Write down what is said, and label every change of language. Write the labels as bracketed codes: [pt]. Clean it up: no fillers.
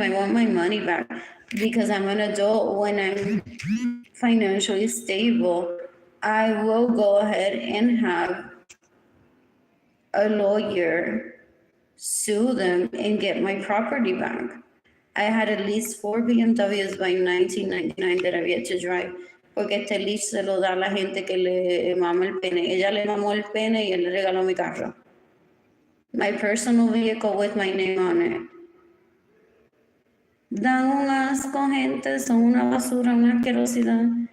[en] I want my money back because I'm an adult. When I'm financially stable, I will go ahead and have a lawyer sue them and get my property back. I had at least 4 BMWs by 1999 that I've yet to drive. [es] Porque este leash se lo da a la gente que le mama el pene. Ella le mamó el pene y él le regaló mi carro. [en] My personal vehicle with my name on it. [es] Dan un asco, gente. Son una basura, una asquerosidad.